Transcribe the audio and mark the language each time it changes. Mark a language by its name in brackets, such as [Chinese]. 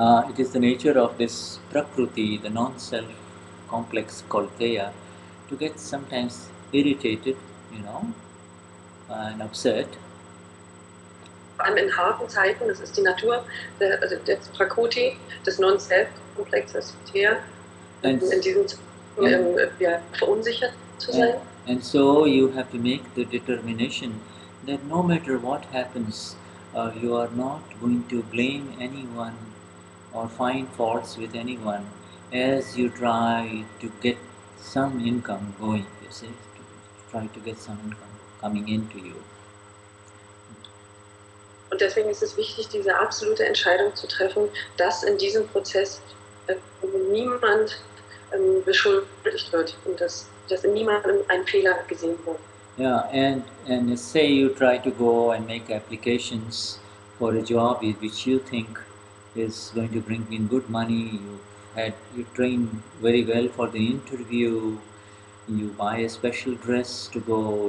[English] It is the nature of this Prakriti, the non-self complex called Teya, to get sometimes irritated, and upset. [German] Vor allem in harten Zeiten, das ist die Natur, des Prakriti, des Non-Self-Komplexes, Teya, in diesen verunsichert zu sein. [English] And so you have to make the determination that no matter what happens, you are not going to blame anyone or find faults with anyone as you try to get some income going, you see, to try to get some income coming into you. [German] Und deswegen ist es wichtig, diese absolute Entscheidung zu treffen, dass in diesem Prozess niemand beschuldigt wird und dass in niemandem ein Fehler gesehen wird. [English] Yeah, and say you try to go and make applications for a job which you think is going to bring in good money. You train very well for the interview. You buy a special dress to go.